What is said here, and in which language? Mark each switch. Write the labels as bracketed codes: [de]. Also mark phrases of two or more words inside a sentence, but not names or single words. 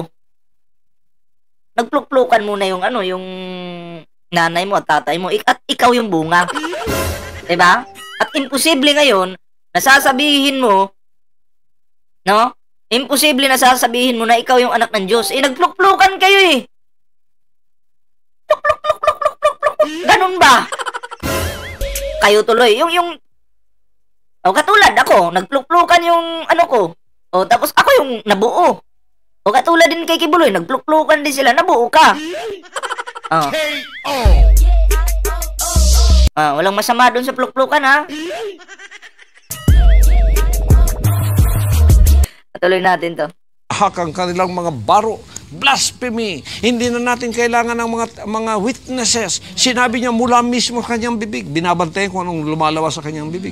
[tl] Nagpluk-plukan muna yung yung nanay mo at tatay mo at ikaw yung bunga. 'Di ba? At imposible ngayon na sasabihin mo, no? Imposible na sasabihin mo na ikaw yung anak ng Diyos. Nagpluk-plukan kayo eh. Pluk-pluk-pluk-pluk-pluk-pluk. Ganun ba? Kayo tuloy. Katulad ako, nagpluk-plukan yung ko. Tapos ako yung nabuo. Katulad din kay Kibuloy, nagpluk-plukan din sila, nabuo ka. Walang masama doon sa pluk-plukan, ha? Patuloy natin to. Ang kanilang mga baro, blasphemy. Hindi na natin kailangan ng mga witnesses. Sinabi niya mula mismo sa kanyang bibig. Binabantayan kung anong lumalawas sa kanyang bibig.